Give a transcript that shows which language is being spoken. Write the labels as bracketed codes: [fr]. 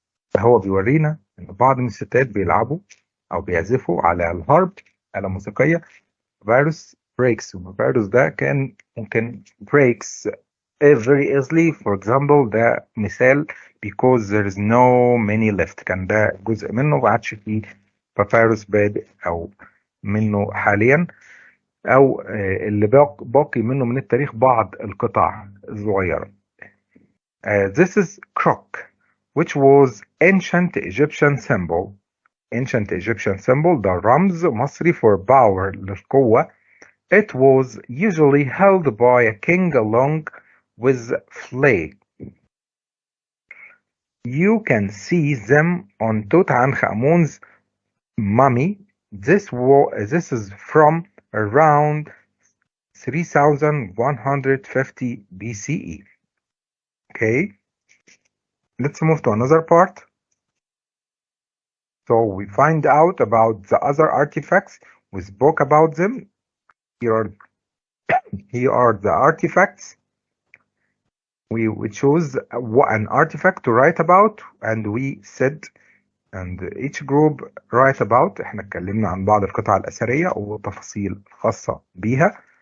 [ar] فهو بيورينا ان بعض من الستات بيلعبوا او بيعزفوا على الهارب آلة موسيقية. [en] Papyrus breaks. Papyrus [ar] ده كان ممكن [en] breaks very easily. For example [ar] ده مثال [en] because there is no many left. [ar] كان ده جزء منه ما عادش فيه papyrus بادئ او منه حاليا أو اللي باقي منه من التاريخ بعض القطع الصغيرة. [en] This is crock, which was ancient Egyptian symbol. Ancient Egyptian symbol [ar] ده رمز مصري [en] for power [ar] للقوة. [en] It was usually held by a king along with flag. You can see them on Tutankhamun's mummy. This is from around 3150 BCE. Okay, let's move to another part. So we find out about the other artifacts. We spoke about them. Here are the artifacts. We chose an artifact to write about and we said and each group write about. [ar] احنا اتكلمنا عن بعض القطع الأثرية وتفاصيل خاصة بيها.